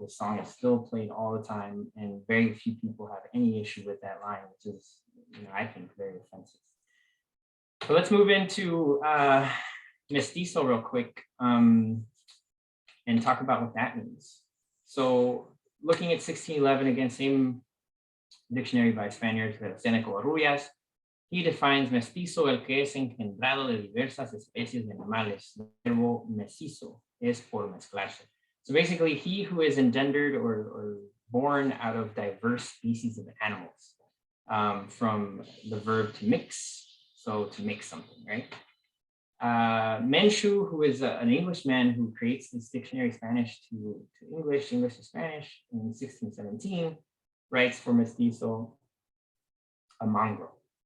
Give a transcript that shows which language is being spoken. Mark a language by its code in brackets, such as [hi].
[en] The song is still played all the time, and very few people have any issue with that line, which is, I think, very offensive. So let's move into mestizo real quick and talk about what that means. So looking at 1611, again, same dictionary by Spaniards, Seneca Arruias. he defines [es] mestizo el que es engendrado de diversas especies de animales. El verbo mestizo es por mezclarse. [en] So basically, he who is engendered or born out of diverse species of animals, from the verb to mix, so to mix something, right? Menchu, who is an Englishman who creates this dictionary Spanish to English, English to Spanish in 1617, writes for mestizo a mongrel.